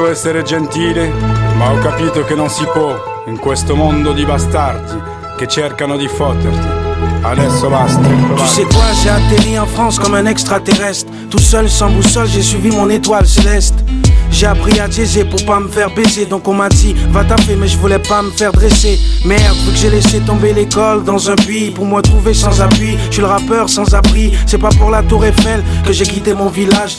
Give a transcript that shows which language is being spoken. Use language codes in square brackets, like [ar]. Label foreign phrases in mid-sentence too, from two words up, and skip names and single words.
[it] essere gentile, ma ho capito che non si può in questo mondo di bastardi che cercano di fotterti. Adesso basta. [fr] Tu sais quoi, j'ai atterri en France comme un extraterrestre. Tout seul, sans boussole, j'ai suivi mon étoile céleste. J'ai appris à diaiser pour pas me faire baiser. Donc on m'a dit, va taper mais je voulais pas me faire dresser. Merde, vu que j'ai laissé tomber l'école dans un puits. Pour moi trouver sans appui, je suis le rappeur sans abri. C'est pas pour la tour Eiffel que j'ai quitté mon village.